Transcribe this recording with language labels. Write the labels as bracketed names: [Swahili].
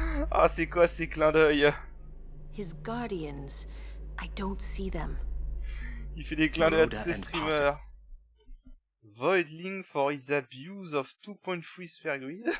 [French] Ah, c'est quoi ces clins d'œil? [English] His guardians, I don't see them. [French] Il fait des clins d'œil à tous ces streamers. [English] Voidling for his abuse of 2.3 sphere grid.